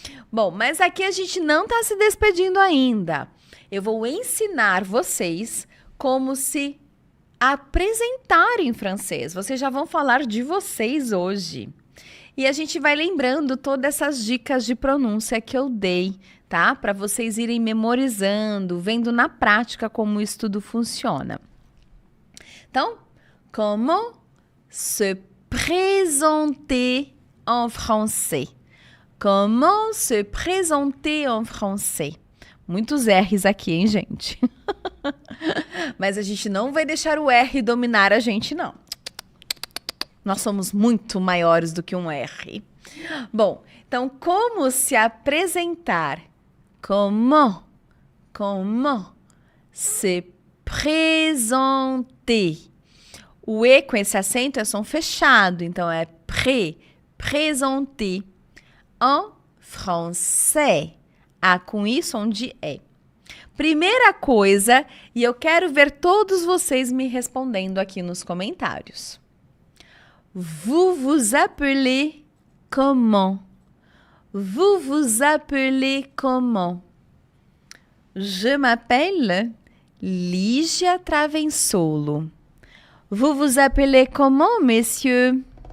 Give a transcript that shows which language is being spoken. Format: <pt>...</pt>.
<pt>Bom, mas aqui a gente não está se despedindo ainda. Eu vou ensinar vocês como se apresentar em francês. Vocês já vão falar de vocês hoje. E a gente vai lembrando todas essas dicas de pronúncia que eu dei, tá? Para vocês irem memorizando, vendo na prática como isso tudo funciona.</pt> <fr>Então, comment se présenter en français? Comment se présenter en français?</fr> <pt>Muitos R's aqui, hein, gente? Mas a gente não vai deixar o R dominar a gente, não. Nós somos muito maiores do que um R. Bom, então, como se apresentar?</pt> <fr>Comment se présenter?</fr> <pt>O E com esse acento é som fechado, então é</pt> <fr>présenter en français.</fr> <pt>A com I, som de E. Primeira coisa, e eu quero ver todos vocês me respondendo aqui nos comentários.</pt> <fr>Vous vous appelez comment? Vous vous appelez comment? Je m'appelle Lígia Travensolo. Vous vous appelez comment, messieurs?</fr>